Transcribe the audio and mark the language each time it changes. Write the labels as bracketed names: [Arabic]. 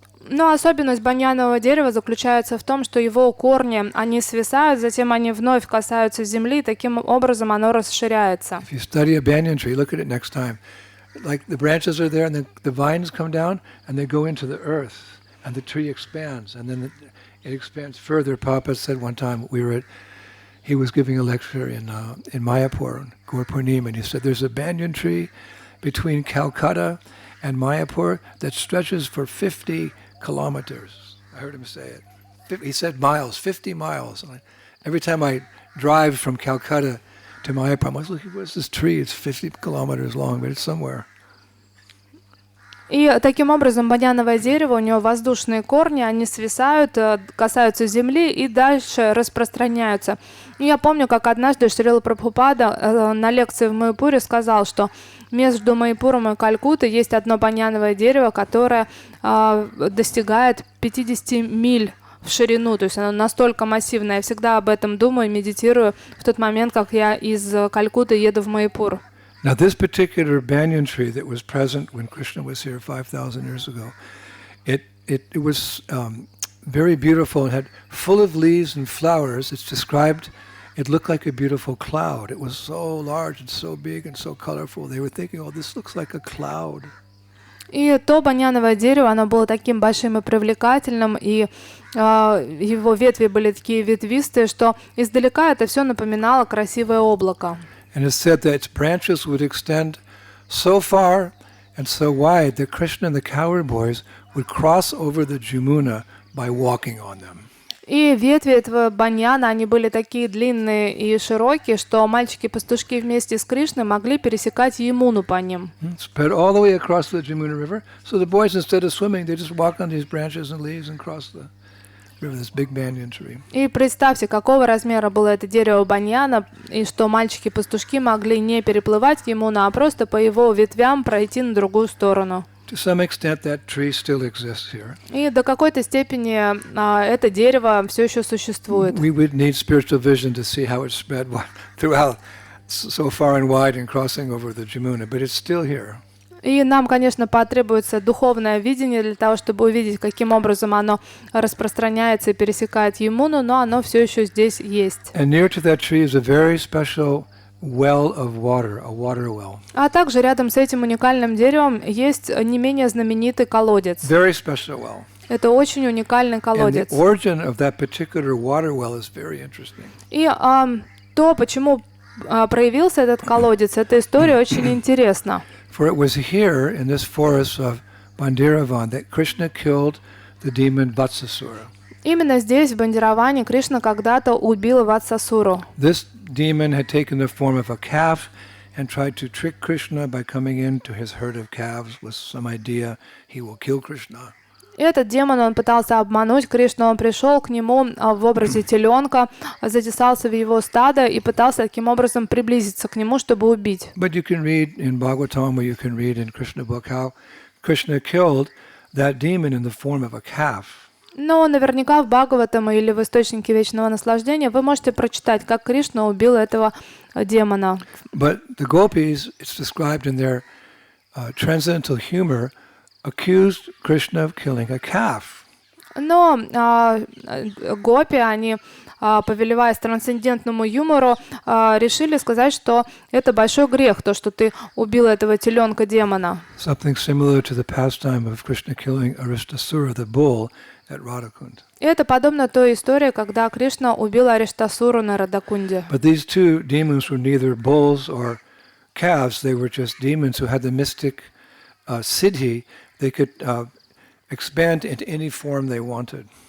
[Russian] Но особенность баньянового дерева заключается в том, что его корни, они свисают, затем они вновь касаются земли, и таким образом оно расширяется. [English] If you study a banyan tree, look at it next time. Like the branches are there and then the vines come down and they go into the earth and the tree expands and then it expands further. Papa said one time he was giving a lecture in Mayapur, Gaur Purnima, and he said there's a banyan tree between Calcutta and Mayapur that stretches for 50 kilometers. I heard him say it. He said miles, 50 miles. And every time I drive from Calcutta to Mayapur, I'm always looking, where's this tree? It's 50 kilometers long, but it's somewhere. [Russian] И таким образом баньяновое дерево, у него воздушные корни, они свисают, касаются земли и дальше распространяются. И я помню, как однажды Шрила Прабхупада на лекции в Майяпуре сказал, что между Майяпуром и Калькуттой есть одно баньяновое дерево, которое достигает 50 миль в ширину, то есть оно настолько массивное. Я всегда об этом думаю, медитирую в тот момент, как я из Калькутты еду в Майяпур. [English] Now, this particular banyan tree that was present when Krishna was here 5,000 years ago, it was very beautiful and had full of leaves and flowers. It's described, it looked like a beautiful cloud. It was so large and so big and so colorful. They were thinking, oh, this looks like a cloud. [Russian] И то баньяновое дерево, оно было таким большим и привлекательным, и его ветви были такие ветвистые, что издалека это все напоминало красивое облако. [English] And it's said that its branches would extend so far and so wide that Krishna and the cowherd boys would cross over the Jamuna by walking on them. [Russian] И ветви этого баньяна, они были такие длинные и широкие, что мальчики-пастушки вместе с Кришной могли пересекать Ямуну по ним. [English] Spread all the way across the Jamuna River. So the boys, instead of swimming, they just walk on these branches and leaves and cross the river, this big banyan tree. [Russian] И представьте, какого размера было это дерево баньяна, и что мальчики-пастушки могли не переплывать Ямуну, а просто по его ветвям пройти на другую сторону. [English] To some extent, that tree still exists here. [Russian] И до какой-то степени это дерево все еще существует. [English] We would need spiritual vision to see how it spread throughout so far and wide and crossing over the Jamuna, but it's still here. [Russian] И нам, конечно, потребуется духовное видение для того, чтобы увидеть, каким образом оно распространяется и пересекает Ямуну, но оно все еще здесь есть. [English] And near to that tree is a very special well of water, a water well. [Russian] А также рядом с этим уникальным деревом есть не менее знаменитый колодец. [English] Very special well. [Russian] Это очень уникальный [English] And the [Russian] колодец. [English] origin of that particular water well is very interesting. [Russian] И то, почему проявился этот колодец, эта история очень интересна. [English] For it was here in this forest of Bhandiravan that Krishna killed the demon Vatsasura. [Russian] Именно здесь, в Бандираване, Кришна когда-то убил Ватсасуру. [English] This demon had taken the form of a calf and tried to trick Krishna by coming into his herd of calves with some idea he will kill Krishna. [Russian] Этот демон, он пытался обмануть Кришну, он пришел к нему в образе теленка, затесался в его стадо и пытался таким образом приблизиться к нему, чтобы убить. [English] But you can read in Bhagavatam, or you can read in Krishna book, how Krishna killed that demon in the form of a calf. [Russian] Но наверняка в Бхагаватам или в Источнике Вечного Наслаждения вы можете прочитать, как Кришна убил этого демона. [English] But the gopis, it's described in their transcendental humor, accused Krishna of killing a calf. [Russian] Но гопи, они, повелеваясь трансцендентному юмору, решили сказать, что это большой грех, то, что ты убил этого теленка-демона. [English] Something similar to the pastime of Krishna killing Aristasura, the bull, at Radhakund. [Russian] И это подобно той истории, когда Кришна убил Ариштасуру на Радакунде. [English] But these two demons were neither bulls or calves, they were just demons who had the mystic siddhi. They could expand into any form they wanted.